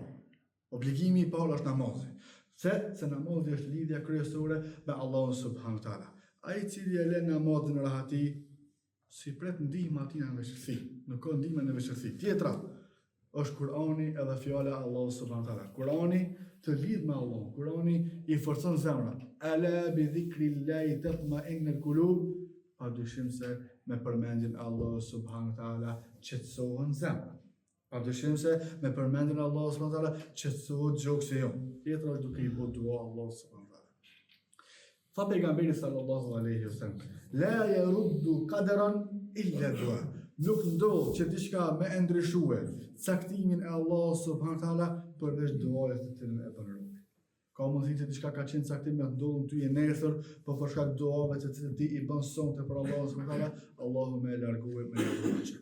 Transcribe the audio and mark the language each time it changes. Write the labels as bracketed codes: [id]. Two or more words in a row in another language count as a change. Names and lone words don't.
[sq] Obligimi i parë është namazi. Se namazi është lidhja kryesore me Allahun [ar] سبحانه وتعالى. [sq] Ai i cili e lën namazin në rahati, si pret ndihmë aty në vështirësi. Nuk ka ndihmë në vështirësi. Tjetra është Kur'ani edhe fjala e Allahut [ar] سبحانه وتعالى. [sq] Kur'ani të lidh me Allahun. Kur'ani i forcon zemrat. [ar] ألا بذكر الله تطمئن القلوب. [sq] Pa dyshim se me përmendjen e Allahut [ar] سبحانه وتعالى [sq] qetësohen zemrat. Pa dyshim se me përmendjen e Allahut [ar] سبحانه وتعالى [sq] qetësohet gjoksi jon. Tjetra është duke i bërë dua Allahut [ar] سبحانه وتعالى. [sq] Tha pejgamberi [ar] صلى الله عليه وسلم لا يرد قدرا إلا دعاء. [sq] Nuk ndodh që diçka me ndryshue caktimin e Allahu [ar] سبحانه تعالى [sq] përveç duajës të cilën e bën robi. Ka mundësi që diçka ka qenë caktim me ndodhur ty e nesër, po për shkak të duave të cilët ti i bën sonte për Allahun [ar] سبحانه تعالى, [sq] Allahu më largoi me largëçi.